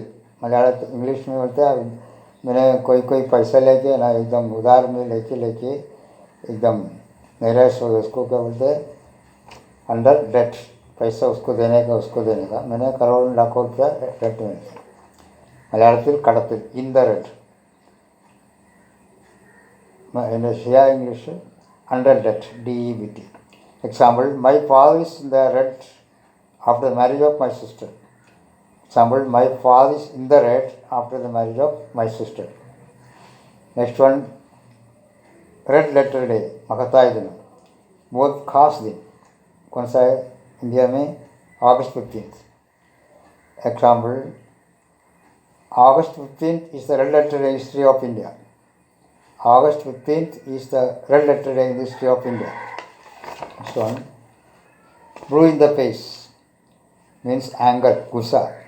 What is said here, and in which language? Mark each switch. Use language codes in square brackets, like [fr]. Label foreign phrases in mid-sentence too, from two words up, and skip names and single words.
[hi] मलयालത്തിൽ इंग्लिश में बोलते हैं मैंने कोई पैसा लेके ना एकदम उधार में लेके एकदम निराश हो गए, उसको क्या बोलते हैं? [en] under debt. [hi] पैसा उसको देने का मैंने करोड़ लाखों रुपया डेट में. [ml] മലയാളത്തിൽ കടത്തിൽ, [en] in the red. [ml] എൻ്റെ ശരിയായ ഇംഗ്ലീഷ് [en] under debt, DEBT. [ml] എക്സാമ്പിൾ, [en] My father is in the red after the marriage of my sister. Example, my father is in the red after the marriage of my sister. Next one, red letter day, [hi] महताय दिन, बहुत खास दिन. कौन सा है इंडिया में? [en] August 15th. एग्जाम्पल, August 15th is the red letter day in history of India. August 15th is the red letter day in the history of India. Next one, blue in the face means anger, gussa.